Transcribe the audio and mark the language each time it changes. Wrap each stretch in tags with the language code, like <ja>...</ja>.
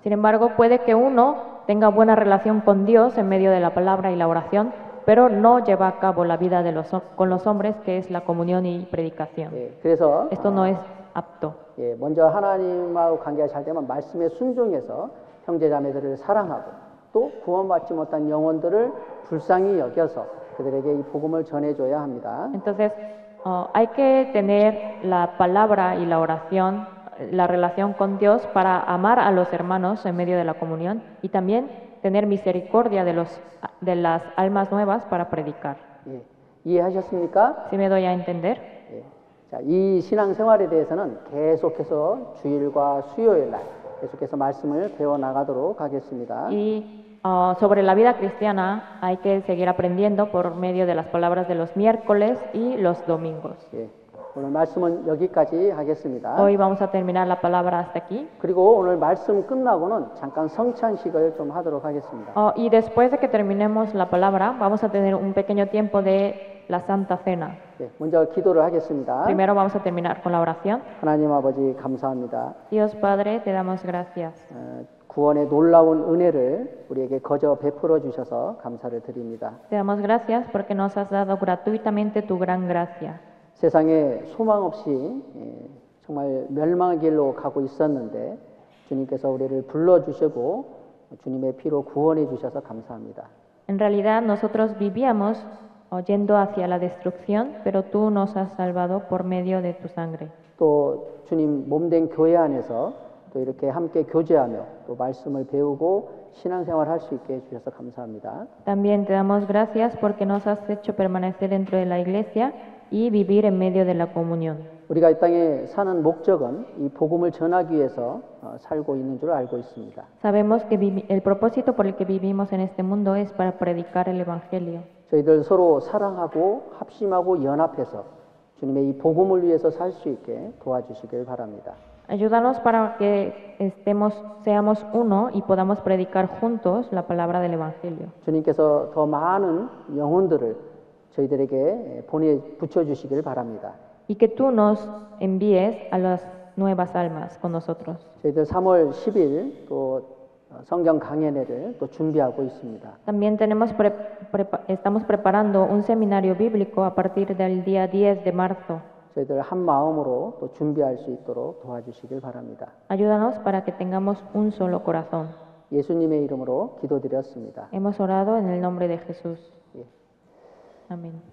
<es>Sin embargo, puede que uno tenga buena relación con Dios en medio de la palabra y la oración, pero no lleva a cabo la vida con los hombres, que es la comunión y predicación.</es> <ko>그래서</ko> <es>Esto no es apto.</es> <ko>먼저 하나님하고 관계가 잘 되면 말씀에 순종해서 형제 자매들을 사랑하고 또 구원받지 못한 영혼들을 불쌍히 여겨서 그들에게 이 복음을 전해줘야 합니다.</ko> <es>Entonces, hay que tener la palabra y la oración, la relación con Dios para amar a los hermanos en medio de la comunión y también tener misericordia de las almas nuevas para predicar.</es> <ko>이해하셨습니까?</ko> <es>¿Sí me doy a entender?</es> <ko>자, 이 신앙생활에 대해서는 계속해서 주일과 수요일 날 계속해서 말씀을 배워 나가도록 하겠습니다.</ko> <es>Y sobre la vida cristiana hay que seguir aprendiendo por medio de las palabras de los miércoles y los domingos.</es> <ko>오늘 말씀은 여기까지 하겠습니다.</ko> <es>Hoy vamos a terminar la palabra hasta aquí.</es> <ko>그리고 오늘 말씀 끝나고는 잠깐 성찬식을 좀 하도록 하겠습니다.</ko> <es>Y después de que terminemos la palabra, vamos a tener un pequeño tiempo de la Santa Cena.</es> <ko>먼저 기도를 하겠습니다.</ko> <es>Primero vamos a terminar con la oración.</es> <ko>하나님 아버지 감사합니다.</ko> <es>Dios Padre, te damos gracias.</es> <ko>구원의 놀라운 은혜를 우리에게 거저 베풀어 주셔서 감사를 드립니다.</ko> <es>Te damos gracias porque nos has dado gratuitamente tu gran gracia.</es> <ko>세상에 소망 없이 정말 멸망의 길로 가고 있었는데 주님께서 우리를 불러주시고 주님의 피로 구원해 주셔서 감사합니다.</ko> <es>En realidad nosotros vivíamos yendo hacia la destrucción, pero tú nos has salvado por medio de tu sangre.</es> <ko>또 주님 몸된 교회 안에서 또 이렇게 함께 교제하며 또 말씀을 배우고 신앙생활 할 수 있게 해주셔서 감사합니다.</ko> <es>También te damos gracias porque nos has hecho permanecer dentro de la iglesia y vivir en medio de la comunión.</es> <ko>우리가 이 땅에 사는 목적은 이 복음을 전하기 위해서 살고 있는 줄 알고 있습니다.</ko> <es>Sabemos que el propósito por el que vivimos en este mundo es para predicar el evangelio.</es> <ko>저희들 서로 사랑하고 합심하고 연합해서 주님의 이 복음을 위해서 살 수 있게 도와주시길 바랍니다.</ko> <es>Ayúdanos para que seamos uno y podamos predicar juntos la palabra del evangelio.</es> <ko>주님께서 더 많은 영혼들을 저희들에게 붙여주시길 바랍니다.</ko> <es>Y que tú nos envíes a las nuevas almas con nosotros.</es> <ko>저희들 3월 10일 또 성경 강연회를 또 준비하고 있습니다.</ko> <es>También estamos preparando un seminario bíblico a partir del día 10 de marzo.</es> <ko>저희들 한 마음으로 또 준비할 수 있도록 도와주시길 바랍니다.</ko> <es>Ayúdanos para que tengamos un solo corazón.</es> <ko>예수님의 이름으로 기도드렸습니다.</ko> <es>Hemos orado en el nombre de Jesús. Amén.</es>